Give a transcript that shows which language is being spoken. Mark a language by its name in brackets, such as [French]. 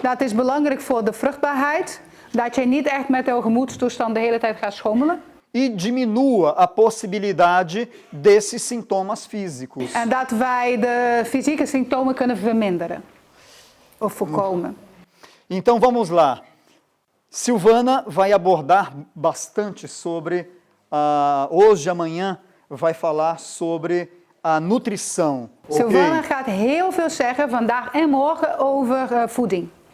[Dutch] Dat is belangrijk voor de vruchtbaarheid. Dat je niet echt met jouw gemoedstoestand de hele tijd gaat schommelen. [Portuguese] E diminua a possibilidade desses sintomas físicos. [Dutch] En dat wij de fysieke symptomen kunnen verminderen. Of voorkomen. [Portuguese] Então vamos lá. Silvana vai abordar bastante sobre, hoje e amanhã, vai falar sobre a nutrição. [Dutch] Sylvana Ok? gaat heel veel zeggen vandaag en morgen over voeding.